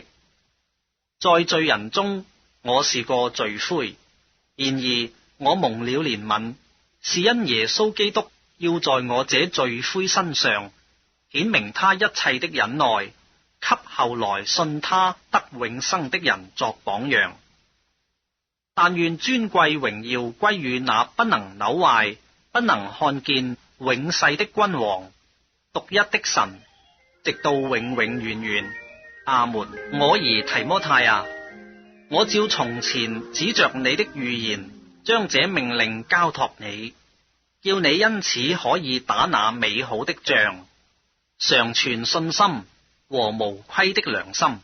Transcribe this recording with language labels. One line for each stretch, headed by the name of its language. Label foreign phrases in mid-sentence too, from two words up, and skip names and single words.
Chinese: 在罪人中，我是個罪魁，然而我蒙了憐憫，是因耶穌基督要在我這罪魁身上顯明他一切的忍耐，給後來信他得永生的人作榜樣。但願尊貴榮耀歸於那不能朽壞、不能看見、永世的君王，獨一的神，直到永永遠遠。阿門。我兒提摩太啊，我照從前指着你的預言，將這命令交託你，叫你因此可以打那美好的仗，常存信心和無虧的良心。